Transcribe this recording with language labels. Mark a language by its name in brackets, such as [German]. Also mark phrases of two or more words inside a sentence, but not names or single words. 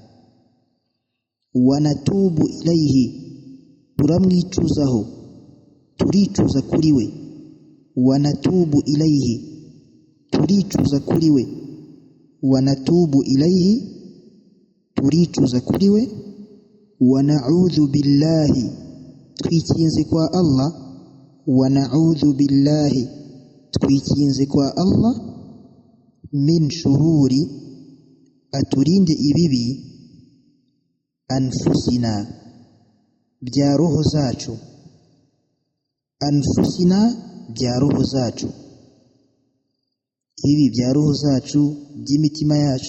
[Arabic] ونتوب إليه, [Kinyarwanda] turamwicuzaho, turicuza kuri we. [Arabic] ونتوب إليه, [Kinyarwanda] turicuza kuri we. [Arabic] ونتوب إليه, [Kinyarwanda] turicuza kuri we. [Arabic] ونعوذ بالله, [Kinyarwanda] twikinze kwa Allah. [Arabic] ونعوذ بالله, [Kinyarwanda] twikinze kwa Allah. [Arabic] من شرور, [Kinyarwanda] aturinde ibibi. Anfusina, bya roho zacu. Anfusina, bya roho zacu. Ibi bya roho zacu, by'imitima yacu.